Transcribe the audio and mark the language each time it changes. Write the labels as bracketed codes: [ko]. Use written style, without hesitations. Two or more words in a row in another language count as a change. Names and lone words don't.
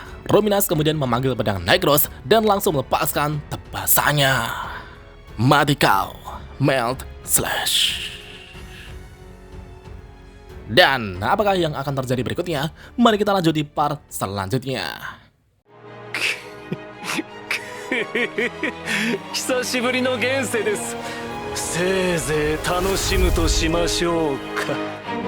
[id] Ruminas kemudian memanggil pedang Nigros dan langsung melepaskan tebasannya. Mati kau, Melt Slash. Dan apakah yang akan terjadi berikutnya? Mari kita lanjut di part selanjutnya. [ja] 久しぶりの現世です。せいぜい楽しむとしましょうか。